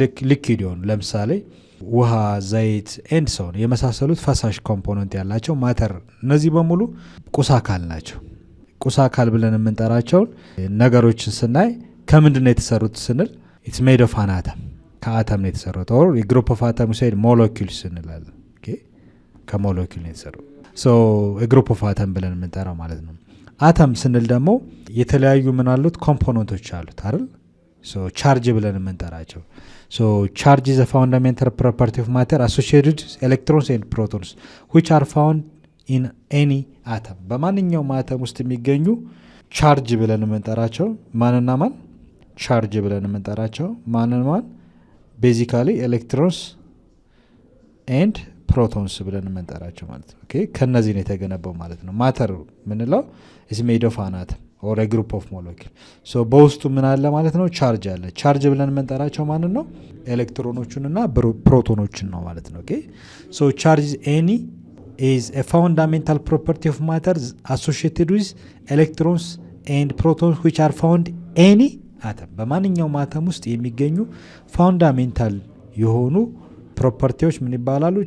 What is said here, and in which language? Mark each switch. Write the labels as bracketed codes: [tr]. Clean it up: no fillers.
[am] ሊኪድ የሆኑ ለምሳሌ ውሃ፣ ዘይት ኤንድ ሰውን የመሳሰሉት ፈሳሽ ኮምፖነንት ያላቸው ማተር፣ እነዚህ በሙሉ ቁስ አካል ናቸው። ቁስ አካል ብለን የምንጠራቸውን ነገሮችን ስናይ ከምንድን ነው የተሰሩት ስንል [en] ኢትስ ሜድ ኦፍ አን አተም፣ [am] ከአተም ነው የተሰሩት። ኦር የግሩፕ ኦፍ አተም ሳይድ ሞለኪውልስ እንላለን። ኦኬ ከሞለኪውል ነው የተሰሩት። የግሩፕ ኦፍ አተም ብለን የምንጠራው ማለት ነው። አተም ስንል ደግሞ የተለያዩ ምን አሉት ኮምፖነንቶች አሉት አይደል? ቻርጅ ብለን የምንጠራቸው ቻርጅ [en] is a fundamental property of matter associated with electrons and protons which are found in any atom። [am] በማንኛውም አተም ውስጥ የሚገኙ ቻርጅ ብለን የምንጠራቸው ማንና ማን? ቻርጅ ብለን የምንጠራቸው ማንና ማን? ቤዚካሊ ኤሌክትሮንስ ኤንድ ፕሮቶንስ ብለን የምንጠራቸው ማለት ነው። ኦኬ ከነዚህ ነው የተገነባው ማለት ነው። ማተር ምንለው [en] is made of an atom or a group of molecule። [am] በውስጡ ምን አለ ማለት ነው? ቻርጅ አለ። ቻርጅ ብለን የምንጠራቸው ማንን ነው? ኤሌክትሮኖቹንና ፕሮቶኖችን ነው ማለት ነው። ኦኬ ቻርጅ [en] any is a fundamental property of matter associated with electrons and protons which are found any atom። [am] በማንኛውም አተም ውስጥ የሚገኙ ፋውንዳሜንታል የሆኑ ፕሮፐርቲዎች ምን ይባላሉ?